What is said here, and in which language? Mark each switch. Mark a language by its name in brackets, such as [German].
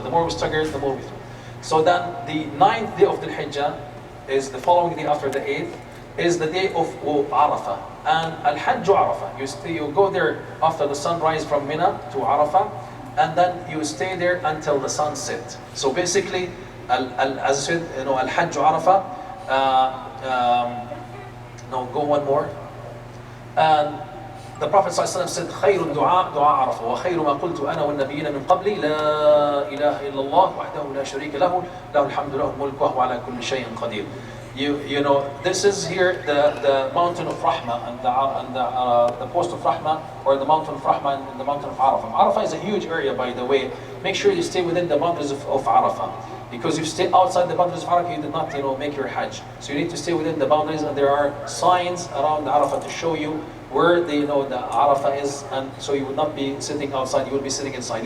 [English] The more we stagger, the more we through. So then the 9th day of the Hijjah is the following day after the 8th, is the day of Arafah. And Al-Hajj Arafah. You go there after the sunrise from Mina to Arafah, and then you stay there until the sun set. So basically, as I said, Al-Hajj Arafah. No, go one more. And the Prophet ﷺ said, [Arabic] خير الدعاء دعاء عرفة وخير ما قلت أنا والنبيين من قبلي لا إله إلا الله وحده لا شريك له له الحمد له الملك وهو على كل شيء قدير. [English] This is here the mountain of Rahmah and the post of Rahmah, or the mountain of Rahmah and the mountain of Arafah. Arafah is a huge area, by the way. Make sure you stay within the boundaries of Arafah. Because if you stay outside the boundaries of Arafah, you did not make your Hajj. So you need to stay within the boundaries, and there are signs around Arafah to show you where the Arafah is, and so you would not be sitting outside, you will be sitting inside.